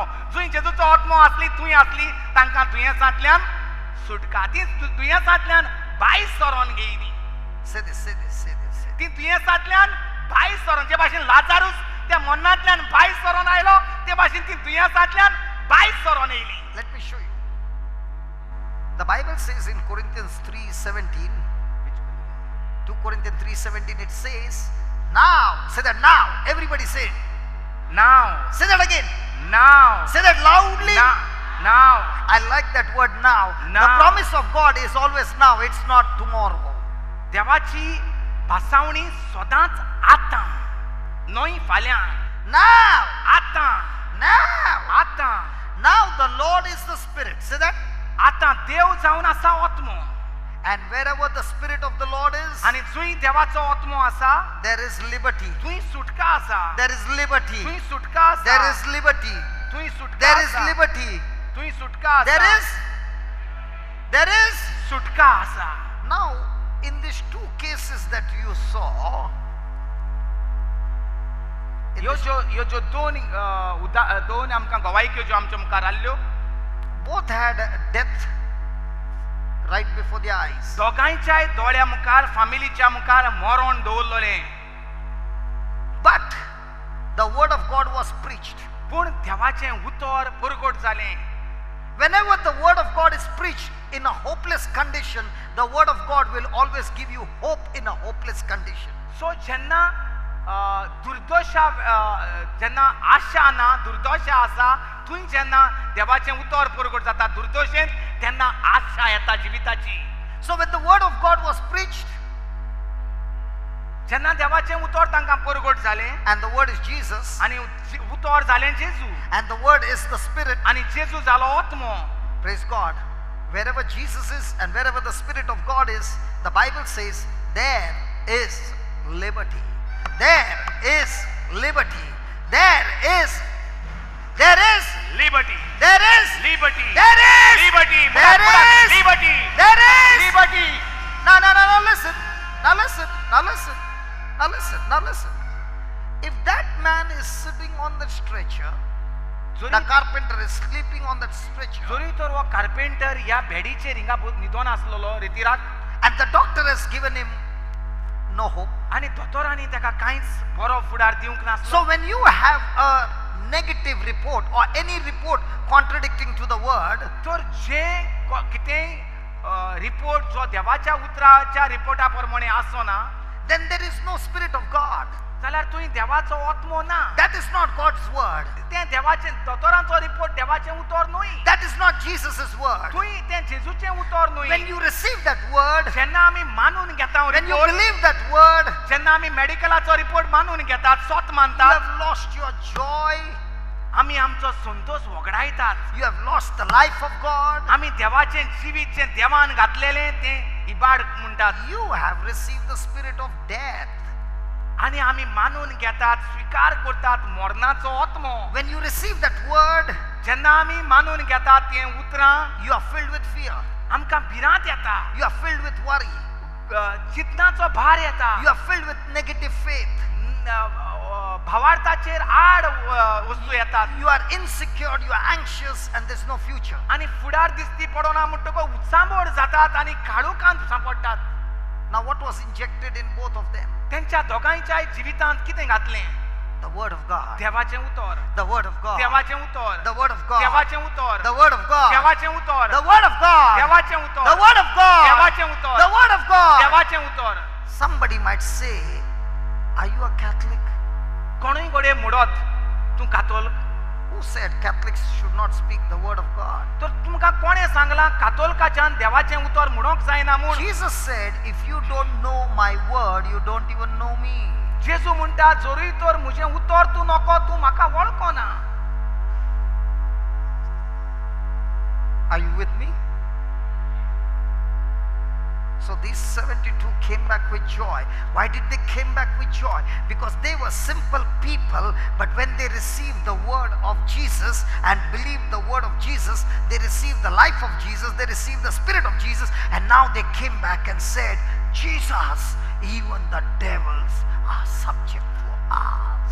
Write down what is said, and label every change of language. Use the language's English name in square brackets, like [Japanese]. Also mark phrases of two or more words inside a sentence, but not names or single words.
[Konkani] जूंय जेजूचो आत्मो आसली थंय आसली तांकां दुयेंसांतल्यान सुटका. ती दुयेंसांतल्यान भायर सरोन घेयली. ती दुयेंसांतल्यान भायर सरोन, जे भाशेन लाजारूस त्या मरणांतल्यान भायर सरोन आयलो, ते भाशेन ती दुयेंसांतल्यान भायर सरोन येयली. [English] Let me show you. The Bible says in Corinthians 3:17, 2 Corinthians 3:17, it says, now, say that now, everybody say, now, say that again, now, say that loudly. Now. I like that word now. Now. The promise of God is always now, it's not tomorrow. [Konkani] देवाची भासावणी सदांच आतां, न्हय फाल्यां. [English] Now, [Konkani] आतां, [English] now, [Konkani] आतां. [English] now the Lord is the Spirit. Say that. [Konkani] आतां देव जावन आसा आत्मो. [English] And wherever the Spirit of the Lord is, [Konkani] आनी जूंय देवाचो आत्मो आसा, [English] there is liberty. [Konkani] थंय सुटका आसा. [English] There is liberty. [Konkani] थंय सुटका आसा. [English] There is liberty. [Konkani] थंय सुटका [English] There is [Konkani] आसा. [English] liberty. [Konkani] थंय सुटका आसा. [English] There is [Konkani] सुटका आसा. [English] now in these two cases that you saw, [Konkani] ह्यो ज्यो दोन आमकां गवायक्यो ज्यो आमच्या मुखार आल्ल्यो, [English] both had death right before their eyes. [Konkani] दोगांयच्याय दोळ्या मुखार, फामिलीच्या मुखार मरण दवरलेलें. [English] But the word of God was preached. [Konkani] पूण देवाचें उतर परगट जालें. [English] Whenever the word of God is preached in a hopeless condition, the word of God will always give you hope in a hopeless condition. [Konkani] सो जेन्ना दुर्दशा, जेन्ना आशा ना, दुर्दशा आसा, थंय जेन्ना देवाचें उतर परगट जाता दुर्दशेंत, तेन्ना आशा येता जिविताची. [English] So when the word of God was preached, [Konkani] जेन्ना देवाचें उतर तांकां परगट जालें, [English] and the word is Jesus, [Konkani] आनी उतर जालें जेजू, [English] and the word is the Spirit, [Konkani] आनी जेजू जालो आत्मो. [English] praise God. Wherever Jesus is and wherever the Spirit of God is, the Bible says there is liberty. There is liberty. There is There is. liberty. There is. Liberty. There is. Liberty. There is. Liberty. There is. Liberty. No, no, no, no, listen. Now listen. Now listen. Now listen. Now listen. If that man is sitting on the stretcher, the carpenter is sleeping on that stretcher, [Konkani] जोरी तर वो कार्पेंटर या बेडीचे रिंगा निदोन आसलोलो रितीराक [English] and the doctor has given him no hope. [Konkani] आणि दोतोरांनी ताका कांयच बरो फुडार दिवंक नासलो. [English] So when you have a negative report or any report contradicting to the word, [Konkani] तर जे कितेंय रिपोर्ट जो देवाच्या उतराच्या रिपोर्टा प्रमाणे आसो ना, [English] then there is no spirit of God. [Konkani] जाल्यार तुई देवाचो आत्मो ना. [English] That is not God's word. [Konkani] ते देवाचे दोतोरांचो रिपोर्ट देवाचे उतर न्हय. [English] That is not Jesus' word. [Konkani] तुई ते जेजूचे उतर न्हय. [English] When you receive that word, [Konkani] जेन्ना आमी मानून घेता [English] when you [Konkani] रिपोर्ट, [English] believe that word, [Konkani] जेन्ना आमी मेडिकलाचो रिपोर्ट मानून घेतात, स्वत [English] you [Konkani] मानतात, [English] have lost your joy. [Konkani] आमी आमचो संतोष वगडायतात. [English] You have lost the life of God. [Konkani] आमी देवाचे जिवीत जे देवान घातलेले ते इबाड म्हणटात. [English] You have received the spirit of death. [Konkani] आणि आमी मानून घेतात, स्वीकार करतात मरणाचो आत्मो. [English] When you receive that word, [Konkani] जेन्ना आमी मानून घेतात ते उतरां, [English] you are filled with fear. [Konkani] आमकां भिरांत येता, [English] You are filled with worry. [Konkani] चिंतनाचो भार येता, [English] You are filled with negative faith. [Konkani] भावार्थाचेर आड वस्तू येतात [English] You are insecure, you are anxious, and there's no future. [Konkani] आणि फुडार दिसती पडोना म्हणटको उत्सांबोड जातात आणि काळोखांत सांपडटात. [English] Now, what was injected in both of them? [Konkani] त्यांच्या दोगांच्या जिवितांत कितें घातलें? [English] The word of God. [Konkani] देवाचें उतर, [English] The word of God. [Konkani] देवाचें उतर, [English] The word of God. [Konkani] देवाचें उतर, [English] The word of God. [Konkani] देवाचें उतर, [English] The word of God. [Konkani] देवाचें उतर, [English] The word of God. [Konkani] देवाचें उतर, [English] The word of God. [Konkani] देवाचें उतर. [English] Somebody might say, are you a Catholic? [Konkani] कोणूय घोडे म्हणत तूं कातोलीक? [English] Who said Catholics should not speak the word of God? [Konkani] तर तुमकां कोणे सांगलां कातोलिकाच्यान देवाचें उतर म्हणूंक जायना म्हूण? [English] Jesus said, if you don't know my word, you don't even know me. [Konkani] जेजू म्हणटा जोरूय तर म्हजें उतर तूं नको, तूं म्हाका वळखना. [English] Are you with me? So these 72 came back with joy. Why did they came back with joy? Because they were simple people, but when they received the word of Jesus and believed the word of Jesus, they received the life of Jesus, they received the spirit of Jesus, and now they came back and said, Jesus, even the devils are subject to us.